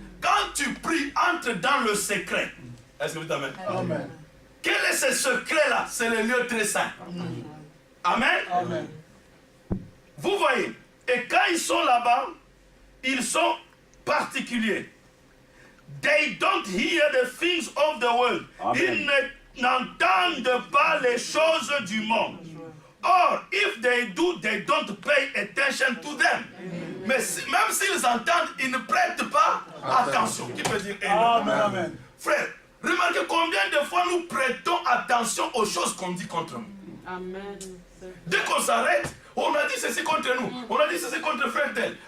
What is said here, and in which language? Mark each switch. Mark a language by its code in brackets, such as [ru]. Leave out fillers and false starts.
[fr] Quand tu pries, entre dans le secret. Est-ce que vous dites amen? Amen. Quel est ce secret-là? C'est le lieu très saint. Amen. Amen. Vous voyez, et quand ils sont là-bas, ils sont particuliers. [en] They don't hear the things of the world. Amen. [fr] Ils n'entendent pas les choses du monde. [en] Or, if they do, they don't pay attention to them. [fr] Mais même s'ils entendent, ils ne prêtent pas attention. Qui peut dire Amen. Amen. Frère, remarquez combien de fois nous prêtons attention aux choses qu'on dit contre nous. Amen. Dès qu'on s'arrête, on a dit ceci contre nous, on a dit ceci contre frère tel.